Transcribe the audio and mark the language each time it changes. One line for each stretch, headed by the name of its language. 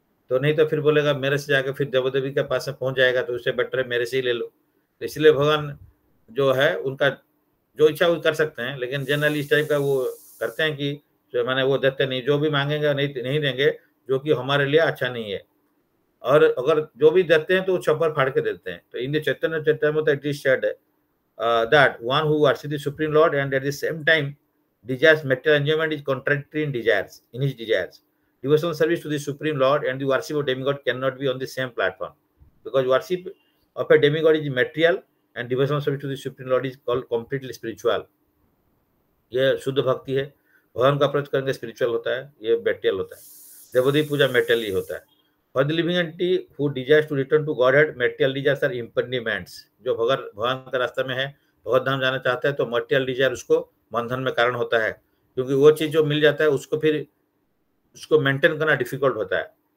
Hindi: तो नहीं तो फिर बोलेगा मेरे से जाकर फिर देवो देवी के पास में पहुंच जाएगा, तो उससे बेटर है मेरे से ही ले लो। तो इसलिए भगवान जो है उनका जो इच्छा वो कर सकते हैं, लेकिन जनरली इस टाइप का वो करते हैं कि जो मैंने वो देते नहीं, जो भी मांगेंगे नहीं देंगे, जो कि हमारे लिए अच्छा नहीं है। और अगर जो भी देते हैं तो वो छप्पर फाड़ के देते हैं।
English: तो in the Chaitanya Chaitanya it is said that one who worships the supreme lord and at the same time desires material enjoyment is contradictory in his desires. Devotional service to the supreme lord and the worship of demigod cannot be on the same platform, because worship of a demigod is material and devotional service to the supreme lord is called completely spiritual.
Hindi: ये शुद्ध भक्ति है। भगवान का approach करेंगे spiritual होता है, ये मेटेरियल होता है। देवदेवी पूजा मेटेरियल ही होता है।
English: For the living entity who desires to return to godhead, material desires are impediments.
Hindi: जो भगवान का रास्ता में है, भगवत धाम जाना चाहता है, तो मटेरियल डिजायर उसको बंधन में कारण होता है, क्योंकि वो चीज जो मिल जाता है उसको फिर उसको मेंटेन करना डिफिकल्ट होता है।